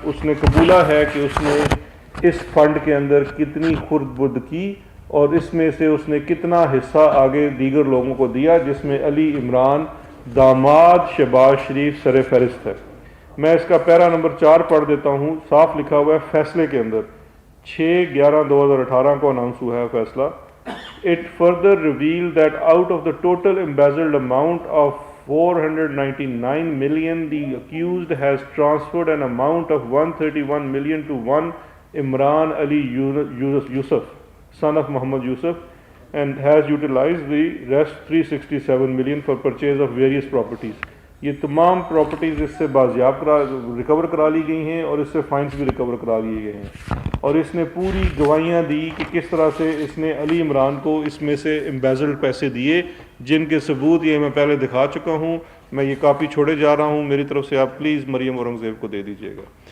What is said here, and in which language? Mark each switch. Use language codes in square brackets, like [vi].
[ur] اس نے قبولا ہے کہ اس نے اس فنڈ کے اندر کتنی خرد برد کی اور اس میں سے اس نے کتنا حصہ آگے دیگر لوگوں کو دیا، جس میں علی عمران داماد شہباز شریف سر فہرست ہے. میں اس کا پیرا نمبر 4 پڑھ دیتا ہوں. صاف لکھا ہوا ہے فیصلے کے اندر، 6/11/2018 کو اناؤنس ہوا ہے فیصلہ. [en] It further revealed that out of the total embezzled amount of 499 million, the accused has transferred an amount of 131 million to one Imran Ali Yusuf, son of Muhammad Yusuf, and has utilized the rest 367 million for purchase of various properties. [ur] یہ تمام properties اس سے بازیاب recover کرا لی گئی ہیں اور اس سے fines بھی ریکور کرا لیے گئے ہیں. اور اس نے پوری گواہیاں دی کہ کس طرح سے اس نے علی عمران کو اس میں سے امبیزلڈ پیسے دیے، جن کے ثبوت یہ میں پہلے دکھا چکا ہوں. میں یہ کاپی چھوڑے جا رہا ہوں، میری طرف سے آپ پلیز مریم اورنگزیب کو دے دیجیے گا.